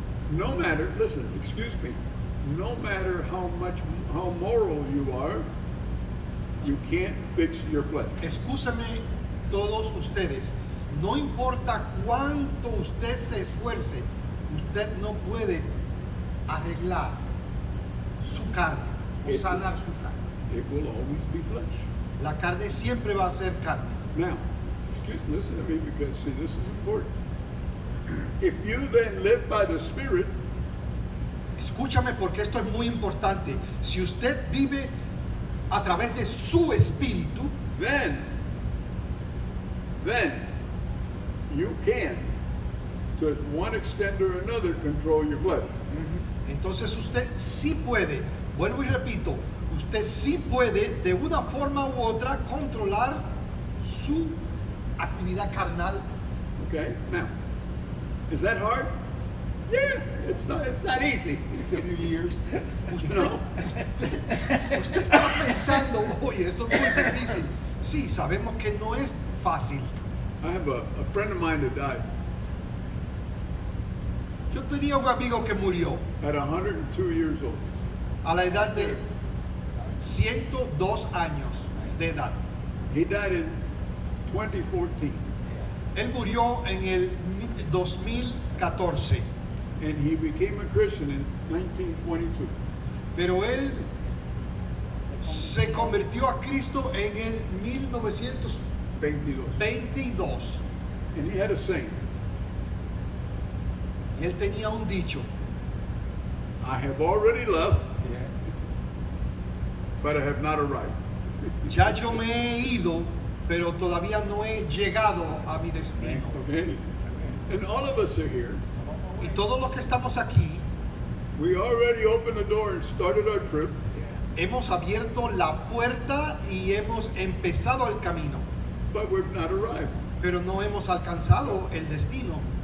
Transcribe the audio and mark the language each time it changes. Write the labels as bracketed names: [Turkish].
[English] No matter, listen, excuse me, no matter how moral you are, you can't fix your flesh. [Spanish] Excúseme todos ustedes, no importa cuánto usted se esfuerce, usted no puede arreglar su carne o sanar su carne. [English] It will always be flesh. [Spanish] La carne siempre va a ser carne. [English] Now, listen to me because, see, this is important. If you then live by the Spirit, [Spanish] Escúchame porque esto es muy importante. Si usted vive a través de su espíritu, [English] then you can, to one extent or another, control your flesh. [Spanish] entonces usted sí puede, vuelvo y repito, usted sí puede de una forma u otra controlar su actividad carnal. [English] Okay? Now, is that hard? Yeah, it's not easy. It takes a few years. You know? [Spanish] Usted está pensando, oye, esto es muy difícil. Sí, sabemos que no es fácil. [English] I have a friend of mine that died [Spanish] Yo tenía un amigo que murió [English] at 102 years old. [Spanish] a la edad de 102 años de edad. [English] He died in 2014, [Spanish] Él murió en el 2014, [English] and he became a Christian in 1922. [Spanish] pero él se convirtió a Cristo en el 1922. [English] 22. And he had a saying, [Spanish] Y él tenía un dicho: [English] I have already left, but I have not arrived. [Spanish] Ya yo me he ido, pero todavía no he llegado a mi destino. [English] Okay? And all of us are here. [Spanish] Y todos los que estamos aquí, [English] We already opened the door and started our trip. [Spanish] hemos abierto la puerta y hemos empezado el camino, [English] But we've not arrived. [Spanish] pero no hemos alcanzado el destino.